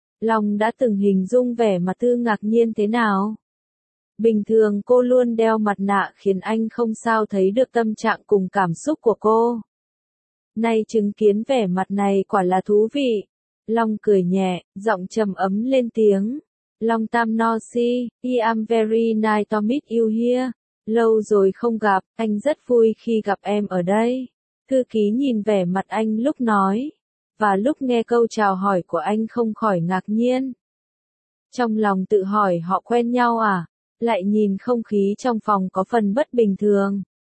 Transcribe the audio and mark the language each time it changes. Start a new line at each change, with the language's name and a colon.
Vietnamese: Long đã từng hình dung vẻ mặt thư ngạc nhiên thế nào. Bình thường cô luôn đeo mặt nạ khiến anh không sao thấy được tâm trạng cùng cảm xúc của cô. Nay chứng kiến vẻ mặt này quả là thú vị. Long cười nhẹ, giọng trầm ấm lên tiếng.
English: Long tam no si, I am very nice to meet you here.
Vietnamese: Lâu rồi không gặp, anh rất vui khi gặp em ở đây. Thư ký nhìn vẻ mặt anh lúc nói, và lúc nghe câu chào hỏi của anh không khỏi ngạc nhiên. Trong lòng tự hỏi họ quen nhau à? Lại nhìn không khí trong phòng có phần bất bình thường.